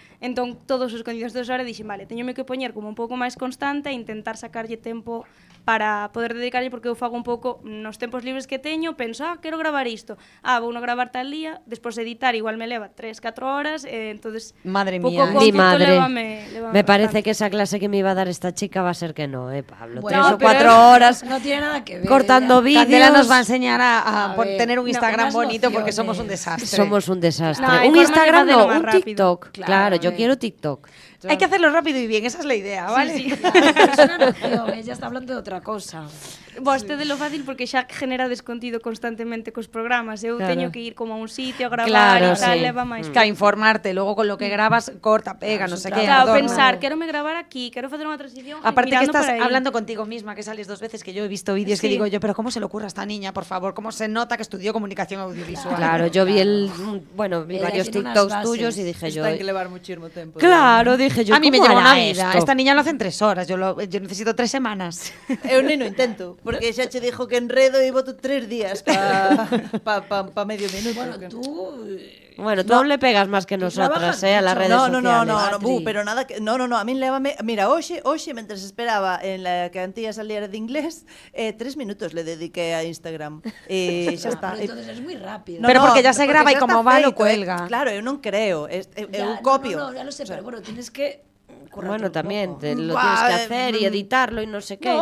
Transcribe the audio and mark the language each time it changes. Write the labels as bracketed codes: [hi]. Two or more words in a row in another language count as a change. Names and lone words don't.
[gl] Entón, todos os contidos de hora dixen, vale, teñome que poñer como un pouco máis constante e intentar sacarlle tempo para poder dedicarlle, porque eu fago un pouco nos tempos libres que teño, penso, quero gravar isto, vou no gravar tal día, despois editar igual me leva 3-4 horas, entonces [es] Madre [gl] pouco [es] mía. Mi [gl] cómpito [es] madre. [gl] lévame [es] Me parece bastante. que esa clase que me iba a dar esta chica va a ser que no, Pablo. Bueno, 3 o 4 horas No tiene nada que ver. cortando vídeos. Candela nos va a enseñar a A ver, tener un no, Instagram unas bonito porque nociones. somos un desastre. Somos un desastre. No, hay un formas de Instagram hacerlo no, más un rápido. TikTok. Claro, Claro, yo a ver. quiero TikTok. Hay que hacerlo rápido y bien, esa es la idea, ¿vale? Sí, sí. Claro, pero es una noción, ella está hablando de otra cosa. [gl] Vostede [es] lo fácil [gl] porque xa generades contido constantemente cos programas. Eu [es] Claro. [gl] teño que ir como a un sitio a gravar [es] Claro, [gl] e tal, [es] sí. [gl] leva máis. [es] Que a informarte, luego con lo que grabas, corta, pega, no sé qué. Claro, adorna. [gl] pensar, quero me gravar aquí, quero facer unha transición. [es] Aparte que [gl] mirando estás por aí. [es] hablando contigo misma, que sales 2 veces, que yo he visto vídeos que Sí. digo yo, pero ¿cómo se le ocurre a esta niña, por favor? ¿Cómo se nota que estudió comunicación audiovisual? Claro, yo vi vi Ella varios tiene unas TikToks bases. tuyos y dije yo. [gl] Ten que levar muchísimo tempo. [es] Claro, dije yo. A mí me ¿cómo lleva hará una vida. esto? Esta niña lo hace en 3 horas. Yo necesito 3 semanas. [gl] Eu nem no intento, porque xa che dixo que enredo e voto 3 días pa medio minuto. [es] Bueno, que- tú... Bueno, tú aún le pegas más que nosotras, trabajas a las mucho. redes No, sociales. [gl] no, pero nada que a min lévame, mira, hoxe mentres esperaba [es] en la que Antía saliera de inglés, 3 minutos le dediqué a Instagram. [gl] E xa está. [es] Pero entonces es muy rápido. Pero porque ya se graba y [gl] xa [es] como [gl] está [es] va, lo [gl] feito, [es] cuelga. [gl] Claro, eu non creo, eu [es] Ya, [gl] copio. [es] No, ya lo sé, pero bueno, tienes que... currártelo Bueno, un también poco. te lo Buah, tienes que hacer y editarlo y no sé qué.